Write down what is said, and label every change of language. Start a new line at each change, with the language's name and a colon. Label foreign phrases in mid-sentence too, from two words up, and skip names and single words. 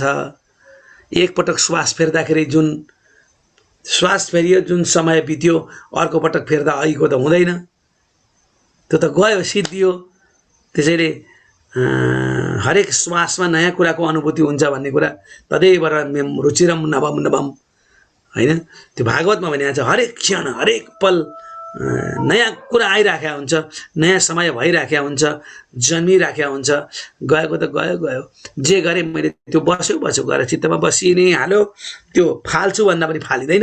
Nepali: एकपटक श्वास फेर्दाखेरि जुन श्वास फेरियो, जुन समय बित्यो, अर्को पटक फेर्दा अहिको त हुँदैन, त्यो त गयो, सिद्धियो। त्यसैले हरेक श्वासमा नयाँ कुराको अनुभूति हुन्छ भन्ने कुरा
Sanskrit: तदैव रुचिरम नवम नवम
Nepali: हैन, त्यो भागवतमा भनिएको छ। हरेक क्षण, हरेक पल नयाँ कुरा आइराखेको हुन्छ, नयाँ समय भइराखेको हुन्छ, जन्मिराखेको हुन्छ। गएको त गयो गयो, जे गरेँ मैले त्यो बस्यो गएर चित्तमा बसि नै हाल्यो, त्यो फाल्छु भन्दा पनि फालिँदैन।